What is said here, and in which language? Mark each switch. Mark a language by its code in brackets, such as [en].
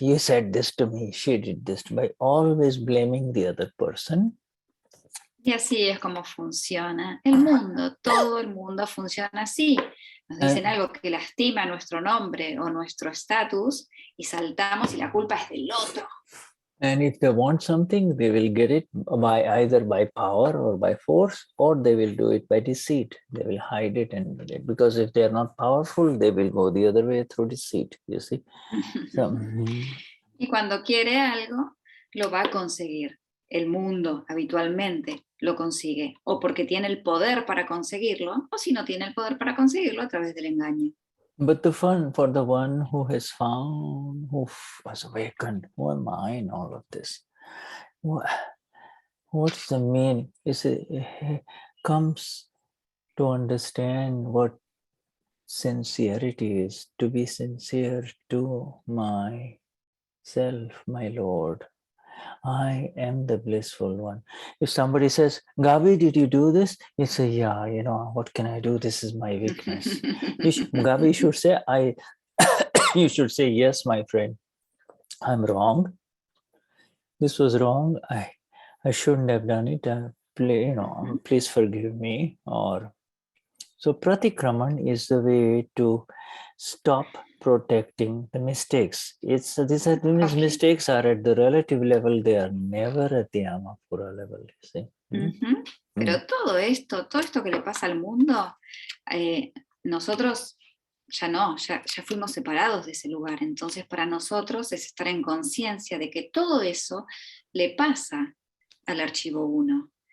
[en] You said this to me, she did this, by always blaming the other person. [es] Y así es como funciona el mundo. Todo el mundo funciona así. Nos dicen algo que lastima nuestro nombre o nuestro estatus y saltamos y la culpa es del otro. [en] And if they want something, they will get it by either by power or by force, or they will do it by deceit. They will hide it, and because if they are not powerful, they will go the other way through deceit, you see. So, [es] Y cuando quiere algo, lo va a conseguir. El mundo habitualmente lo consigue, o porque tiene el poder para conseguirlo, o si no tiene el poder para conseguirlo, a través del engaño. [en] but the fun for the one who has found, who was awakened, who am I in all of this? What's the meaning? It comes to understand what sincerity is, to be sincere to myself, my Lord. I am the blissful one. If somebody says, Gabi, did you do this? You say, yeah, you know, what can I do? This is my weakness. Gabi should say, you should say, yes, my friend, I'm wrong. This was wrong. I shouldn't have done it. Please forgive me. Or so pratikraman is the way to stop protecting the mistakes. These mistakes are at the relative level. They are never at the Amapura level. You see? [es] Pero todo esto que le pasa al mundo, nosotros ya fuimos separados de ese lugar. Entonces para nosotros es estar en conciencia de que todo eso le pasa al archivo 1.